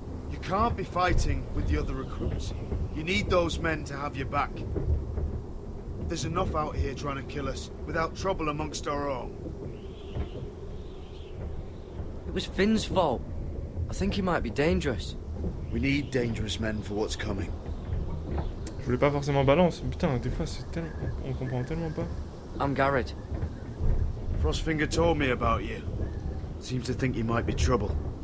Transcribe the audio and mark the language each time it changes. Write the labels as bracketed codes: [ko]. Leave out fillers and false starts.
[en] You can't be fighting with the other recruits. You need those men to have your back. There's enough out here trying to kill us, without trouble amongst our own. It was Finn's fault. I think he might be dangerous. We need dangerous men for what's coming. [fr] Je voulais pas forcément balance. Putain, des fois c'est tellement... On comprend tellement pas. [en] I'm Garrett. Frostfinger told me about you. Seems to think you might be trouble.